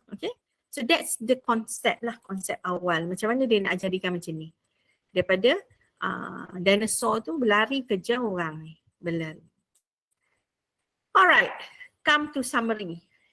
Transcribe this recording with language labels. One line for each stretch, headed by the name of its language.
English: Okay, so that's the concept lah.
Malay: Konsep awal. Macam mana dia nak ajarikan macam ni. Daripada dinosaur tu berlari kejar orang ni. Berlari.
English: Alright, come to summary.